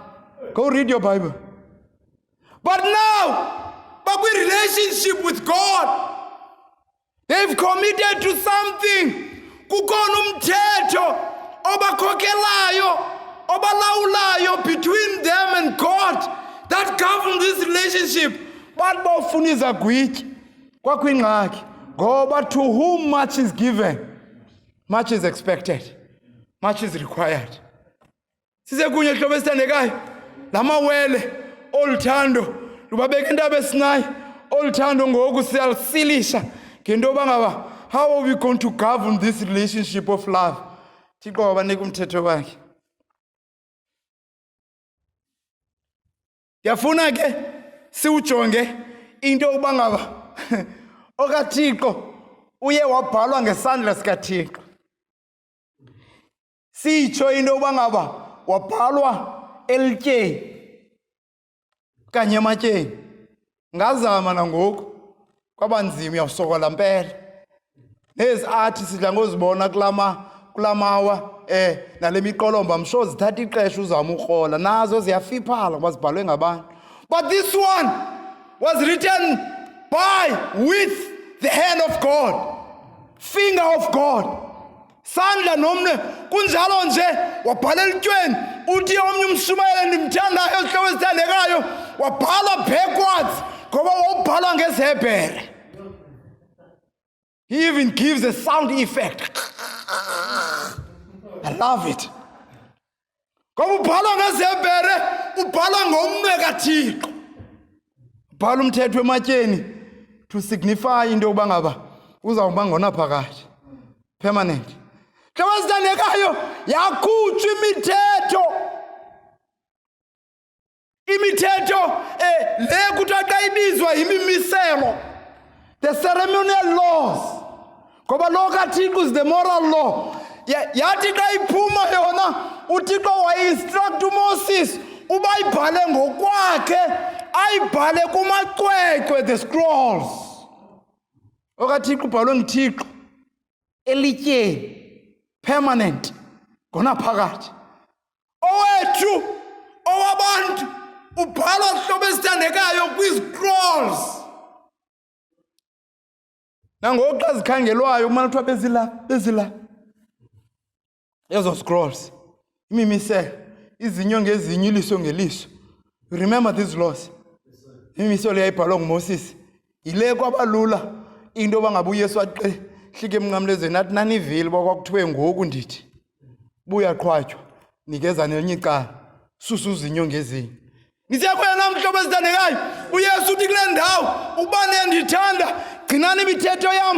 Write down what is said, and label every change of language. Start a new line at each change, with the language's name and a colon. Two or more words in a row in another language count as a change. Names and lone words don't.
English: Go read your Bible. But now, bakwi relationship with God, they've committed to something.
Xhosa: Kukhona umthetho obakhokelayo, obalawulayo
English: between them and God that govern this relationship. But
Xhosa: bawufuna izagwityi kwakwingxaki ngoba
English: to whom much is given, much is expected, much is required.
Xhosa: Size kunye hlobo esithandekayo, lamawele oluthando lubabeka intaba eSinayi, oluthando ngoku siyalisilisha ngento yoba ngaba
English: how are we going to govern this relationship of love.
Xhosa: Thixo wabanika umthetho wakhe. Ndiyafuna ke siwujonge into yokuba ngaba okaThixo uye wabhalwa ngesandla sikaThixo. Sitsho into yokuba ngaba wabhalwa elityeni kanye ematyeni. Ngazama nangoku kwabanzima, uyawusokola mpela. Nezi athi sidla ngozibona kulamawa nale miqolomba msho zithatha ixesha uzama ukrola nazo ziyafiphala ngoba zibhalwe ngabantu.
English: But this one was written by with the hand of God, finger of God,
Xhosa: sandla nomne. Kunjalo nje wabhala elityweni uthi omnye umshumayeli ndimthandayo sihlobo esithandekayo wabhala backwards ngoba wawubhala ngesiHebhere.
English: He even gives a sound effect. I love it.
Xhosa: Ngoba ubhala ngesiHebhere, ubhala ngomnwe kaThixo. Ubhala umthetho ematyeni
English: to signify
Xhosa: into yokuba ngaba uzawuba ngona phakathi, permanent. Hlobo esithandekayo, yakhutshwa imithetho le kuthiwa xa ibizwa yimimiselo,
English: the ceremonial laws,
Xhosa: ngoba lo kaThixo
English: is the moral law.
Xhosa: Yathi xa iphuma yona uThixo wayi-instruct uMoses uba ayibhale ngokwakhe, ayibhale kumacwecwe,
English: the scrolls.
Xhosa: OkaThixo ubhalwe nguThixo elityeni, permanent, ngona phakathi. Owethu owabantu ubhalwa hlobo esithandekayo kwi-scrolls. Nangoku xa zikhangelwayo kumele kuthiwa bezila ezo scrolls, imimiselo, izinyo ngezinyo, iliso ngeliso.
English: You remember these laws?
Xhosa: Imimiselo yayibhalwa nguMoses. Yile kwabalula into yoba ngaba uYesu hlike emnqamlezweni athi nanivile uba kwakuthiwe ngoku ndithi buya qhwatywa nikeza nelinye icala susa uzinyo ngezinyo. Nisiyakhwela namhlobo esithandekayo, uYesu uthi kule ndawo uba niyandithanda gcinani imithetho yam.